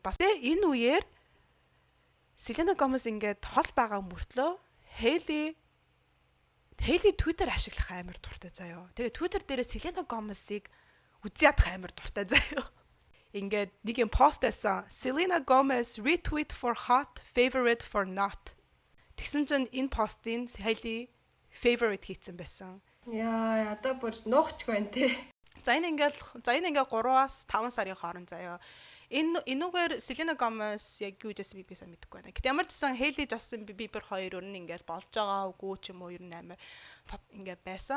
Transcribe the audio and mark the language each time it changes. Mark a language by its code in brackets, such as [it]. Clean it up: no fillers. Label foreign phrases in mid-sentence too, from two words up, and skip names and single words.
[mn] Бас энэ үеэр Selena Gomez ингээд хол байгаа мөртлөө Hailey Twitter ашиглах амар дуртай заяа. Тэгээ Twitter дээрээ Selena Gomez-ыг үзий ядах амар дуртай заяа. Ингээд нэг юм пост байсан. [en] Selena Gomez retweet for hot, favorite for not. [mn] Тэгсэн чинь энэ постын Hailey favorite хийсэн байсан. Яа, одоо бүр нуухчгүй байна те. За энэ ингээд 3-аас 5 сарын хооронд заяа. Энүүгээр Selena Gomez яг юу гэсэн би сайн мэдэхгүй байна. Гэтэл ямар ч гэсэн Hailey Justin Bieber хоёр өөр нь ингээд болж байгаа үгүй ч юм уу ер нь амар ингээд байсан.